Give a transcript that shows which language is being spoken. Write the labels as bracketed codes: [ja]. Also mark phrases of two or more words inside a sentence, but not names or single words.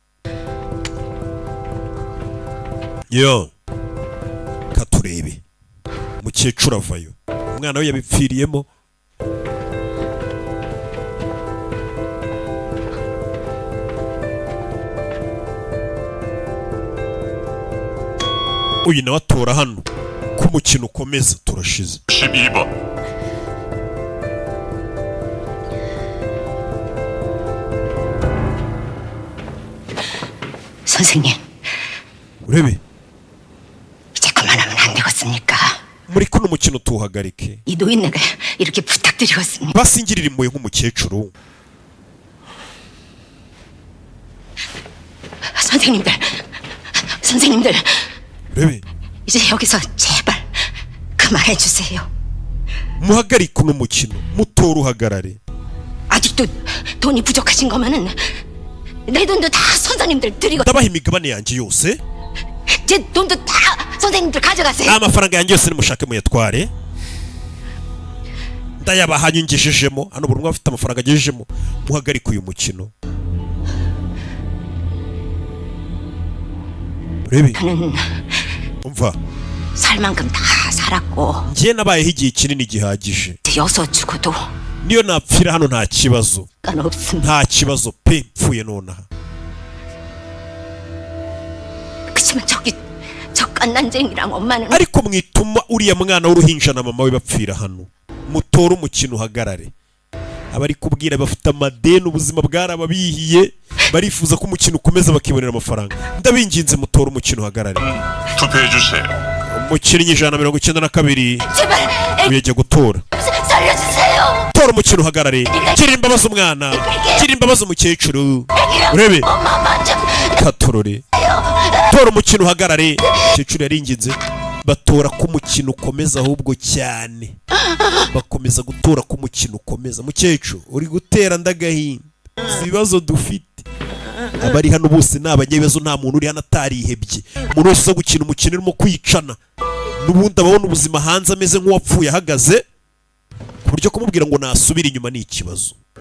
[rw] yo katurebe umukecuru avayo umwana we yabipfiriyemo. uyu nawe atora hano ko umukino ukomeza. turashize [ko] 12번 선생님, [rw] urebe [ko] 이제 그만하면 안 되겠습니까? [rw] muri kuno umukino tuwuhagarike. [ko] 이 노인네가 이렇게 부탁드리겠습니다. [rw] basingirira impuhwe nk'umukecuru. [ko] 선생님들, [rw] urebe [ko] 이제 여기서 제발 그만해 주세요. [rw] muhagarike uno mukino mutora uhagarare. [ko] 아직도 돈이 부족하신 거면은 내 돈도 다 선생님들 드리고 [rw] ndabaha imigabane yanjye yose. [ko] 제 돈도 다 선생님들 가져가세요. [rw] amafaranga yanjye yose nimushake muyatware. ndayabaha nyingishijemo hano buri umwe afite amafaranga agejejemo. muhagarike uyu mukino. urebe [ko] 나는 [rw] umva [ko] 살 만큼 다 살았고 [rw] njye nabayeho igihe kinini gihagije [ko] 여서 죽어도 [rw] niyo napfira hano nta kibazo [ko] 없습니다. [rw] nta kibazo pe mpfuye nonaha [ko] 그치만 저 깐난쟁이랑 엄마는 [rw] ariko mwituma uriya mwana w'uruhinja na mama we bapfira hano mutora umukino uhagarare abari kubwira bafite amadeni ubuzima bwarababihiye barifuza ko umukino ukomeza bakibonera amafaranga ndabinginze mutora umukino uhagarare [ko] 투표해 주세요. [rw] umukinnyi 192 [ko] 제발 [rw] uyajya gutora [ko] 살려주세요. [rw] tora umukino uhagarare gira imbabazi umwana gira imbabazi umukecuru urebe [ko] 엄마만 좀 [rw] katorore tora umukino uhagarare umukecuru yaringinze batora ko umukino ukomeza ahubwo cyane bakomeza gutora ko umukino ukomeza mukecuru uri gutera ndagahinda ibibazo dufite abari hano bose ni abanyabibazo nta muntu uri hano atarihebye umuntu wese uza gukina umukino urimo kwicana n'ubundi ababona ubuzima hanze ameze nk'uwapfuye ahagaze ku buryo kumubwira ngo nasubire inyuma ni ikibazo